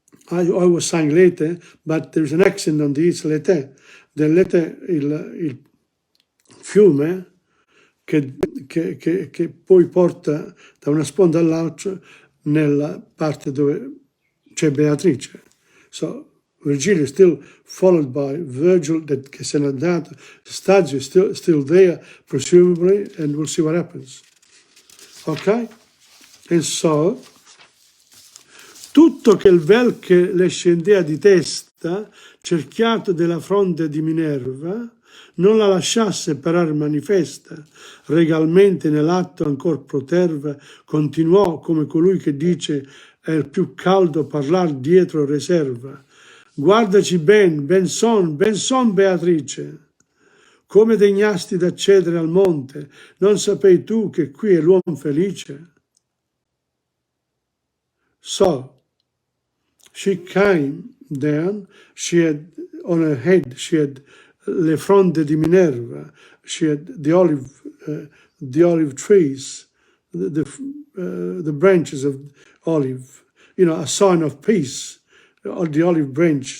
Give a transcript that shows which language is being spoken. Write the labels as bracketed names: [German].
[English] was saying l'ete, but there's an accent on the it's [Italian] l'ete, dell'ete, il fiume, che poi porta da una sponda all'altra nella parte dove c'è Beatrice. [English] So Virgilio is still followed by Virgil, [Italian] che se n'è andato, [English] Stagio is still there, presumably, and we'll see what happens. Ok? And so, [Italian] tutto che il vel che le scendea di testa, cerchiato della fronte di Minerva, non la lasciasse parar manifesta, regalmente nell'atto ancor proterva, continuò come colui che dice è il più caldo parlar dietro reserva. Guardaci ben son Beatrice, come degnasti d'accedere al monte, non sapei tu che qui è l'uomo felice? [English] So, she came down, she had, on her head, she had [Italian] le fronde di Minerva, [English] she had the olive trees, the branches of olive, a sign of peace, the olive branch.